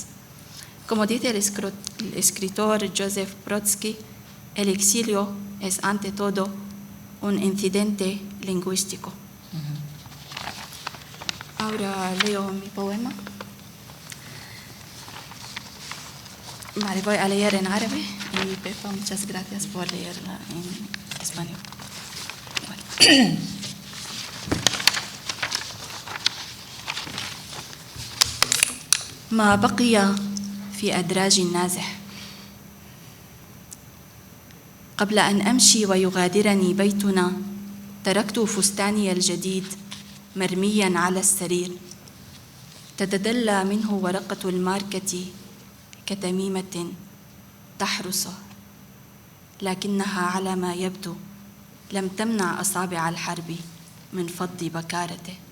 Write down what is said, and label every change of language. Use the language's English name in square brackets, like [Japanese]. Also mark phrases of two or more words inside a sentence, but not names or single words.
[Spanish] Como dice el escritor Joseph Brodsky, el exilio es ante todo un incidente lingüístico. Ahora leo mi poema. Vale, voy a leer en árabe y Pepa, muchas gracias por leerla en español. Vale. [Arabic] ما بقي في أدراج النازح قبل أن أمشي ويغادرني بيتنا تركت فستاني الجديد مرميا على السرير تتدلى منه ورقة الماركة كتميمة تحرسه لكنها على ما يبدو لم تمنع أصابع الحرب من فض بكارته.